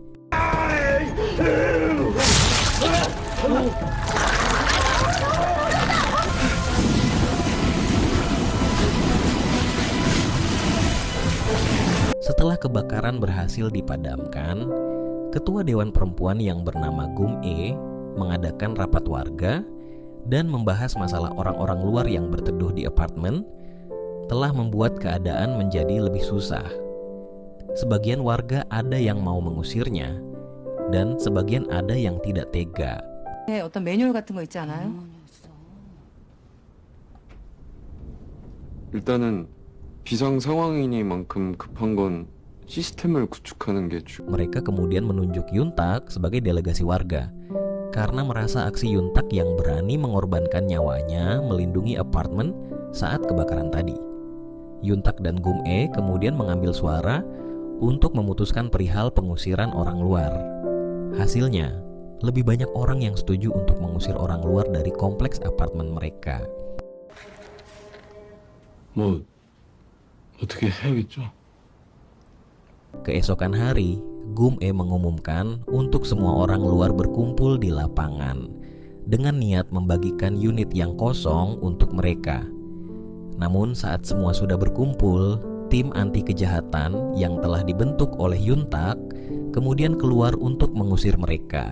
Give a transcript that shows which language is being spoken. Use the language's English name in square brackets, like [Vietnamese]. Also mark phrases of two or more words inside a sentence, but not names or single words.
[Indonesian] Setelah kebakaran berhasil dipadamkan, Ketua Dewan Perempuan yang bernama Gum-e mengadakan rapat warga dan membahas masalah orang-orang luar yang berteduh di apartemen telah membuat keadaan menjadi lebih susah. Sebagian warga ada yang mau mengusirnya dan sebagian ada yang tidak tega. [Korean] 어떤 매뉴얼 같은 거 있지 않아요? 일단은 비상 상황이니만큼 급한 건 시스템을 구축하는 게 [Indonesian] Mereka kemudian menunjuk Yun Tak sebagai delegasi warga karena merasa aksi Yun Tak yang berani mengorbankan nyawanya melindungi apartemen saat kebakaran tadi. Yun Tak dan Gum-e kemudian mengambil suara untuk memutuskan perihal pengusiran orang luar. Hasilnya, lebih banyak orang yang setuju untuk mengusir orang luar dari kompleks apartemen mereka. [Korean] 뭐 어떻게 해야겠죠? [Indonesian] Keesokan hari, Gum-e mengumumkan untuk semua orang luar berkumpul di lapangan dengan niat membagikan unit yang kosong untuk mereka. Namun saat semua sudah berkumpul, tim anti kejahatan yang telah dibentuk oleh Yun Tak kemudian keluar untuk mengusir mereka.